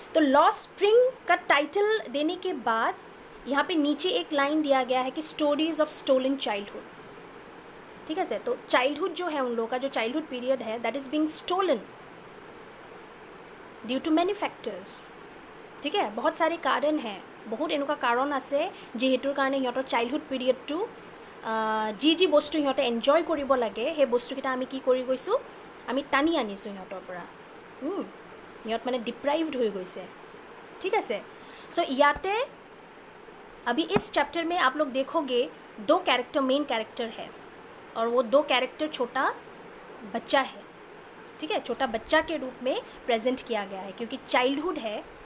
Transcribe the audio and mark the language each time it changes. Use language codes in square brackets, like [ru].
[hi] तो lost spring का title देने के बाद यहाँ पे नीचे एक लाइन दिया गया है कि स्टोरीज ऑफ स्टोलन चाइल्डहुड, ठीक है से। तो चाइल्डहुड जो है उन लोगों का जो चाइल्डहुड पीरियड है that is being stolen due to many factors. ठीक है, बहुत सारे कारण हैं, [as] বহুত এনেকুৱা কাৰণ আছে যিহেতুৰ কাৰণে সিহঁতৰ চাইল্ডহুড পিৰিয়ডটো যি বস্তু সিহঁতে এনজয় কৰিব লাগে সেই বস্তুকেইটা আমি কি কৰি গৈছোঁ, আমি টানি আনিছোঁ সিহঁতৰ পৰা। সিহঁত মানে ডিপ্ৰাইভড হৈ গৈছে। [hi] ठीक है। सो याते अभी इस चैप्टर में आप लोग देखोगे 2 कैरेक्टर मेन कैरेक्टर है और वो 2 कैरेक्टर छोटा बच्चा है। ठीक है, छोटा बच्चा के रूप में प्रेजेंट किया गया है क्योंकि चाइल्डहुड है।